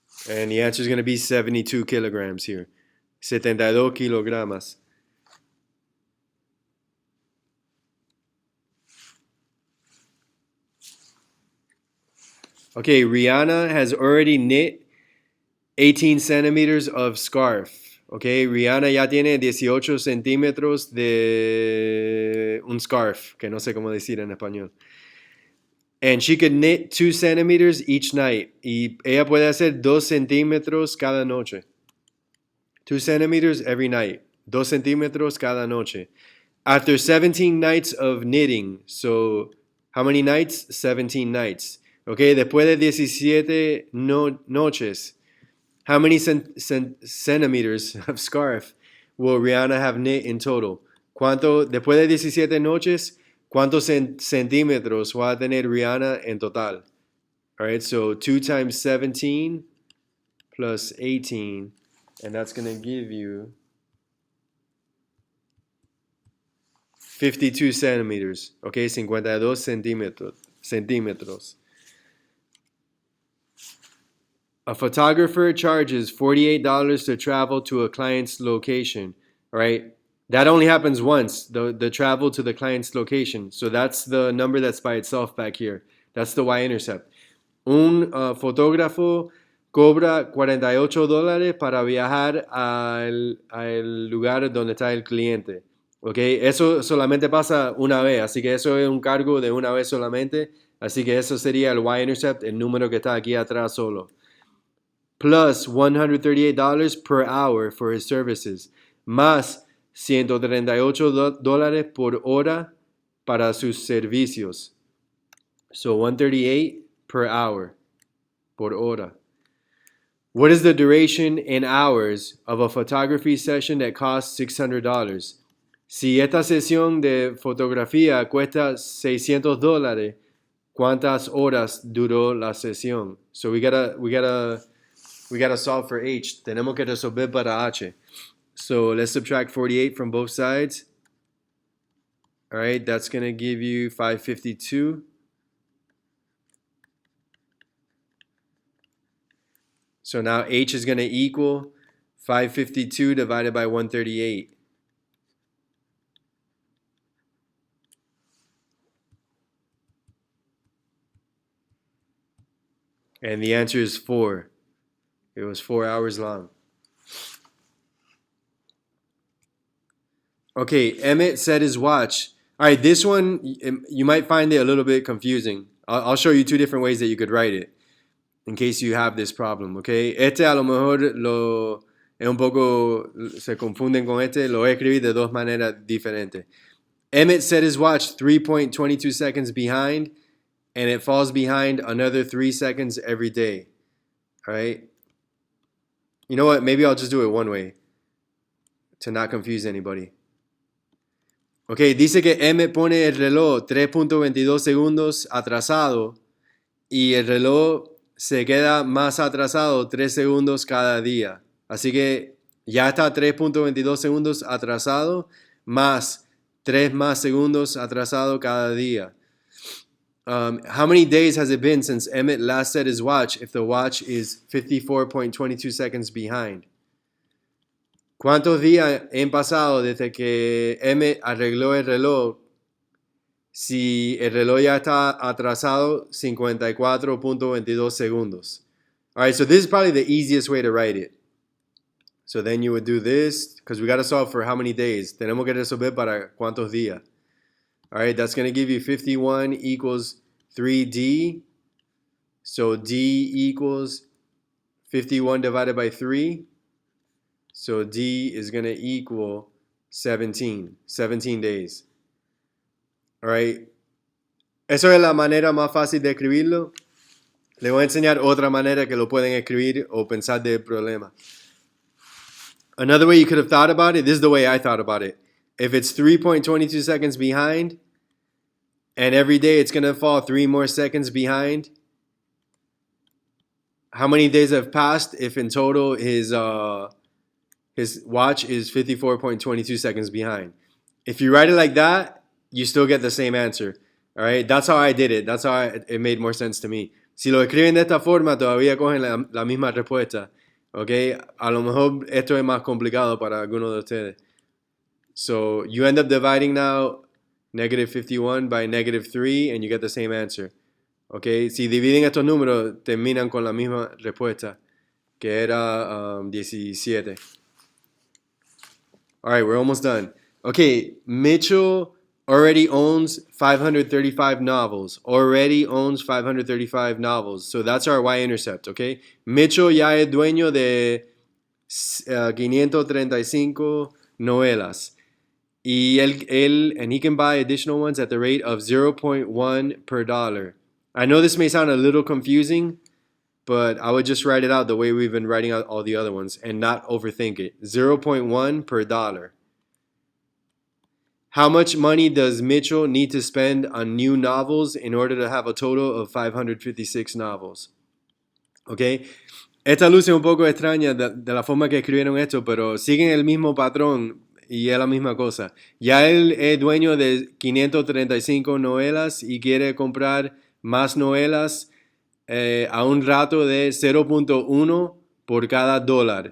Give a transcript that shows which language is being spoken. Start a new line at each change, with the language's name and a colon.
English: And the answer is going to be 72 kilograms here.
Spanish: 72 kilogramos.
English: Okay, Rihanna has already knit 18 centimeters of scarf.
Spanish: Okay, Rihanna ya tiene 18 centímetros de un scarf, que no sé cómo decir en español.
English: And she could knit 2 centimeters each night.
Spanish: Y ella puede hacer 2 centímetros cada noche.
English: 2 centimeters every night.
Spanish: 2 centímetros cada noche.
English: After 17 nights of knitting, so how many nights? 17 nights. Okay,
Spanish: después de 17 noches,
English: how many centimeters of scarf will Rihanna have knit in total?
Spanish: ¿Cuánto, después de 17 noches, cuántos centímetros va a tener Rihanna en total?
English: All right, so 2 times 17 plus 18, and that's going to give you 52 centimeters.
Spanish: Okay, 52 centímetros.
English: A photographer charges $48 to travel to a client's location, right? That only happens once, the travel to the client's location. So that's the number that's by itself back here. That's the y-intercept.
Spanish: Un fotógrafo cobra $48 para viajar al lugar donde está el cliente. Okay, eso solamente pasa una vez, así que eso es un cargo de una vez solamente. Así que eso sería el y-intercept, el número que está aquí atrás solo.
English: Plus $138 per hour for his services,
Spanish: más $138 por hora para sus servicios.
English: So $138 per hour,
Spanish: por hora.
English: What is the duration in hours of a photography session that costs $600?
Spanish: Si esta sesión de fotografía cuesta $600, ¿cuántas horas duró la sesión?
English: So we gotta solve for H.
Spanish: Tenemos que resolver para H.
English: So let's subtract 48 from both sides. All right, that's going to give you 552. So now H is going to equal 552 divided by 138. And the answer is 4. It was 4 hours long. Okay, Emmett set his watch. All right, this one, you might find it a little bit confusing. I'll show you 2 different ways that you could write it in case you have this problem, okay?
Spanish: Este a lo mejor es un poco, se confunden con este, lo voy a escribir de 2 maneras diferentes.
English: Emmett set his watch 3.22 seconds behind, and it falls behind another 3 seconds every day, all right? You know what? Maybe I'll just do it one way to not confuse anybody.
Spanish: Ok, dice que M pone el reloj 3.22 segundos atrasado y el reloj se queda más atrasado 3 segundos cada día. Así que ya está 3.22 segundos atrasado más 3 más segundos atrasado cada día.
English: How many days has it been since Emmett last set his watch if the watch is 54.22 seconds behind?
Spanish: ¿Cuántos días han pasado desde que M arregló el reloj? Si el reloj ya está atrasado 54.22 segundos.
English: All right, so this is probably the easiest way to write it. So then you would do this, because we got to solve for how many days.
Spanish: Tenemos que resolver para cuántos días.
English: All right, that's going to give you 51 equals 3D. So D equals 51 divided by 3. So D is going to equal 17 days. All right.
Spanish: Eso es la manera más fácil de escribirlo. Le voy a enseñar otra manera que lo pueden escribir o pensar del problema.
English: Another way you could have thought about it, this is the way I thought about it. If it's 3.22 seconds behind, and every day it's going to fall 3 more seconds behind, how many days have passed if in total his watch is 54.22 seconds behind? If you write it like that, you still get the same answer. All right, that's how I did it. That's how it made more sense to me.
Spanish: Si lo escriben de esta forma, todavía cogen la misma respuesta. Okay, a lo mejor esto es más complicado para algunos de ustedes.
English: So you end up dividing now negative 51 by negative 3 and you get the same answer.
Spanish: Okay, si dividen estos números, terminan con la misma respuesta, que era 17.
English: All right, we're almost done. Okay, Mitchell already owns 535 novels. Already owns 535 novels. So that's our y-intercept, okay?
Spanish: Mitchell ya es dueño de 535 novelas.
English: Y and he can buy additional ones at the rate of 0.1 per dollar. I know this may sound a little confusing, but I would just write it out the way we've been writing out all the other ones and not overthink it. 0.1 per dollar. How much money does Mitchell need to spend on new novels in order to have a total of 556 novels? Okay.
Spanish: Esta luce un poco extraña de la forma que escribieron esto, pero siguen el mismo patrón y es la misma cosa. Ya él es dueño de 535 novelas y quiere comprar más novelas a un rato de 0.1 por cada dólar.